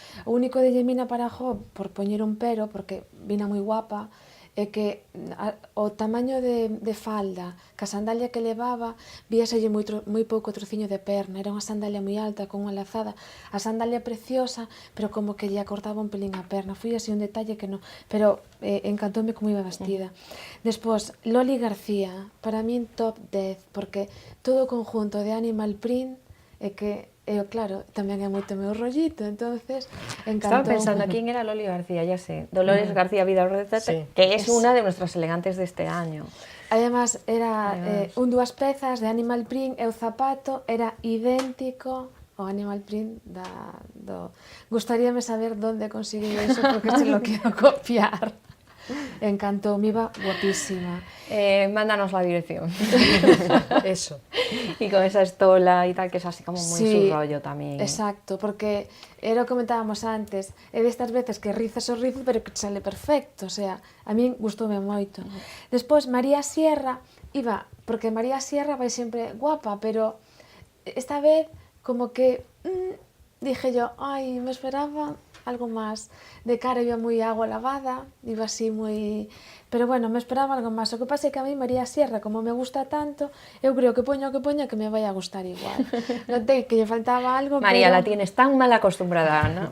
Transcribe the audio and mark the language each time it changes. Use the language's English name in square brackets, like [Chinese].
[Galician] O único de Yemina Parajó, por poñer un pero, porque vina moi guapa, é que o tamaño de falda, que a sandalia que levaba, víaselle moi pouco trociño de perna, era unha sandalia moi alta, con unha lazada, a sandalia preciosa, pero como que lle acortaba un pelín a perna, foi así un detalle que non, pero encantoume como iba vestida. Despois, Loli García, para min top 10, porque todo o conjunto de Animal Print é que claro, tamén é moito meu rollito, entonces encantó. [Spanish] Estaba pensando, ¿quién era Loli García? Ya sé, Dolores García Vidaurre, sí, que es una de nuestras elegantes de este año. [Galician] Además, era dúas pezas de Animal Print e o zapato era idéntico ao Animal Print Gustaríame saber onde conseguiu iso, porque se lo quero copiar. Encantó, me iba guapísima. [Spanish] Mándanos la dirección. Eso. Y con esa estola y tal, que es así como muy su rollo también. [Galician] Exacto, porque era o que comentábamos antes, é destas veces que rizas o rizo, pero que te sale perfecto, o sea, a min gustoume moito. Despois, María Sierra, porque María Sierra vai sempre guapa, pero esta vez como que [Spanish] dije yo, [Galician] me esperaba algo máis. De cara iba moi agua lavada, iba así moi... Pero bueno, me esperaba algo máis. O que pasa é que a mí María Sierra, como me gusta tanto, eu creo que poña que me vai a gustar igual. Notei que lle faltaba algo, María, pero... [Spanish] la tienes tan mal acostumbrada, ¿no?